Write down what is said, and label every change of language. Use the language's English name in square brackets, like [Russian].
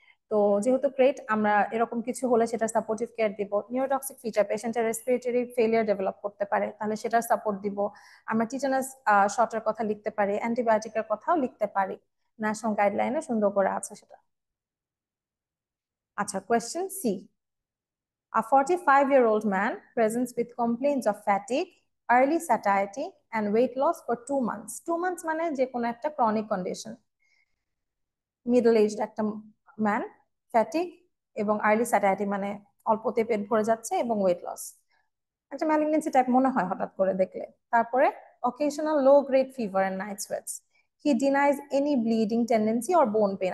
[Bangla] তো যেহেতু ক্রেট, আমরা এরকম কিছু হলে সেটা সাপোর্টিভ কেয়ার দিব। নিউরোটক্সিক ফিচার, পেশেন্টের রেসপিরেটরি ফেলিয়ার ডেভেলপ করতে পারে, তাহলে সেটার সাপোর্ট দিব। আমরা টিটানাস শটের কথা লিখতে পারি, অ্যান্টিবায়োটিকের কথাও লিখতে পারি, ন্যাশনাল গাইডলাইনে সুন্দর করে আছে সেটা। [English] আচ্ছা, question C, a 45-year-old man presents with complaints of fatigue, early satiety and weight loss for 2 months। [Bangla] 2 months মানে যে কোনো একটা ক্রনিক কন্ডিশন, মিডল এজড একটা ম্যান, ফ্যাটিক এবং আর্লি স্যাটাইটি মানে অল্পতে পেট ভরে যাচ্ছে এবং ওয়েট লস, একটা ম্যালিগনেন্সি টাইপ মনে হয় হঠাৎ করে দেখলে। [English] তারপরে occasional low grade fever and night sweats. He denies any bleeding tendency or bone pain.